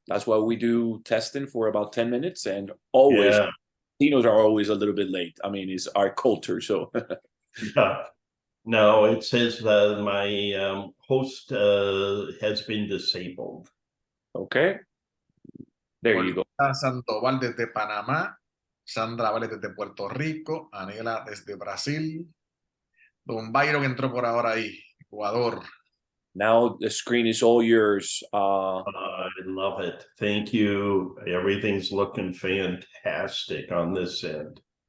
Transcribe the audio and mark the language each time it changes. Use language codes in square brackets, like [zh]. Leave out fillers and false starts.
[en] That's why we do testing for about 10 minutes, and always Yeah, Latinos are always a little bit late. I mean, it's our culture. So yeah. No, it says that my host has been disabled. okay, there you go. [es] Olga Sandoval desde Panamá, Sandra Vélez desde Puerto Rico, Anela desde Brasil, Don Byron entró por ahora ahí, Ecuador. [en] Now the screen is all yours. I love it. Thank you. Everything's looking fantastic on this end.